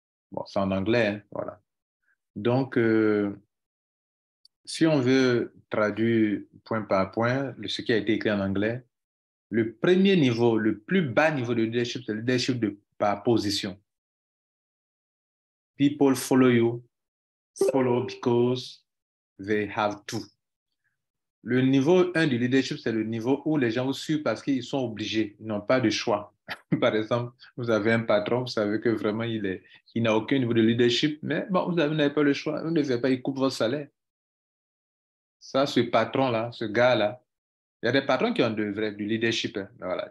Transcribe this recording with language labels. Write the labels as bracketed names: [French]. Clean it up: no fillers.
[French] Bon, c'est en anglais, hein, voilà. Donc, si on veut traduire point par point ce qui a été écrit en anglais, le premier niveau, le plus bas niveau de leadership, c'est le leadership par position. [English] People follow you, follow because they have to. [French] Le niveau 1 du leadership, c'est le niveau où les gens vous suivent parce qu'ils sont obligés, ils n'ont pas de choix. Par exemple, vous avez un patron, vous savez que vraiment il n'a aucun niveau de leadership, mais bon, vous n'avez pas le choix, vous ne faites pas, il coupe votre salaire. Ça, ce patron-là, ce gars-là, il y a des patrons qui ont du leadership. Hein. Voilà.